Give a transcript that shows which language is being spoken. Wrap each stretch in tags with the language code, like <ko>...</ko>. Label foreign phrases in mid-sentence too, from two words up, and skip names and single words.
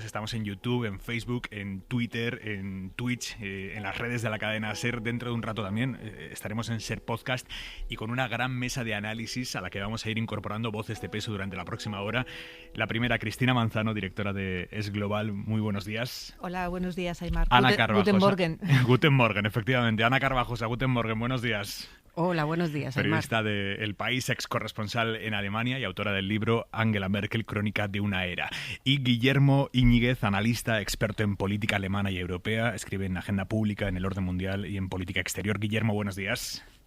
<es>Estamos en YouTube, en Facebook, en Twitter, en Twitch, en las redes de la cadena SER. Dentro de un rato también estaremos en SER Podcast y con una gran mesa de análisis a la que vamos a ir incorporando voces de peso durante la próxima hora. La primera, Cristina Manzano, directora de Es Global. Muy buenos días. Hola, buenos días, Aimar. Ana Carvajosa.</es> <de>Guten Morgen. Guten Morgen, efectivamente. Ana Carvajosa, Guten Morgen,</de> <es>buenos días. Hola, buenos días, Aimar. Periodista de El País, ex corresponsal en Alemania y autora del libro Angela Merkel, Crónica de una era. Y Guillermo Íñiguez, analista, experto en política alemana y europea, escribe en Agenda Pública, en El Orden Mundial y en Política Exterior. Guillermo, buenos días.</es>